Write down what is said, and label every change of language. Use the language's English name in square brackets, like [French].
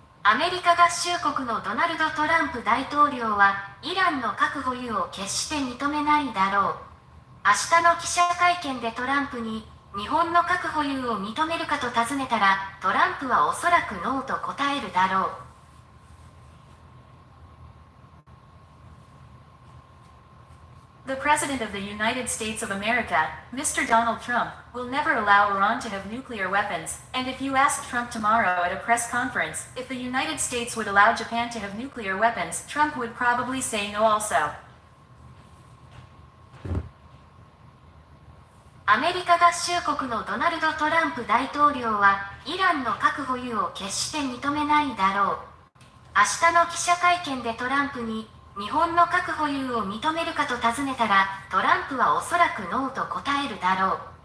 [Japanese] アメリカ合衆国のドナルド・トランプ大統領は、イランの核保有を決して認めないだろう。明日の記者会見でトランプに、日本の核保有を認めるかと尋ねたら、トランプはおそらくノーと答えるだろう。 [English] The President of the United States of America, Mr. Donald Trump, will never allow Iran to have nuclear weapons, and if you asked Trump tomorrow at a press conference if the United States would allow Japan to have nuclear weapons, Trump would probably say no also. [Japanese] アメリカ合衆国のドナルド・トランプ大統領は、イランの核保有を決して認めないだろう。明日の記者会見でトランプに、日本の核保有を認めるかと尋ねたら、トランプはおそらくノーと答えるだろう。